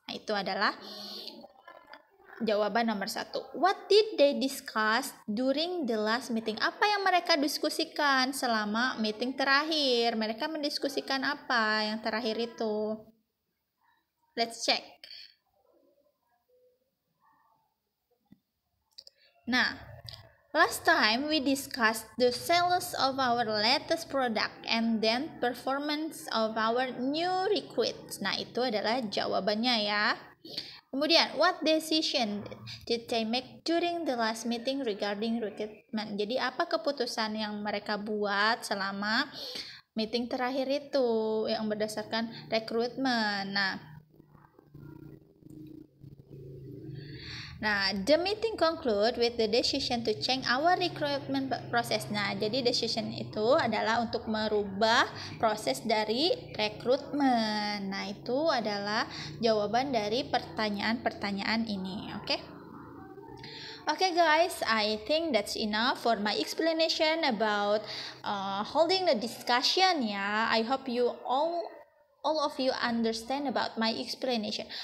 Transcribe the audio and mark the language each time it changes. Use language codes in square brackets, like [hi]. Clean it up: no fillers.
[id] Nah, itu adalah jawaban nomor 1. [en] What did they discuss during the last meeting? [id] Apa yang mereka diskusikan selama meeting terakhir? Mereka mendiskusikan apa yang terakhir itu? [en] Let's check. Nah, last time we discussed the sales of our latest product and then performance of our new recruits. [id] Nah, itu adalah jawabannya ya. Kemudian, [en] what decision did they make during the last meeting regarding recruitment? [id] Jadi, apa keputusan yang mereka buat selama meeting terakhir itu yang berdasarkan rekrutmen? [en] Nah, the meeting conclude with the decision to change our recruitment process. [id] Nah, jadi decision itu adalah untuk merubah proses dari rekrutmen. Nah, itu adalah jawaban dari pertanyaan-pertanyaan ini. Oke? [en] Okay guys, I think that's enough for my explanation about holding the discussion ya. I hope you all of you understand about my explanation.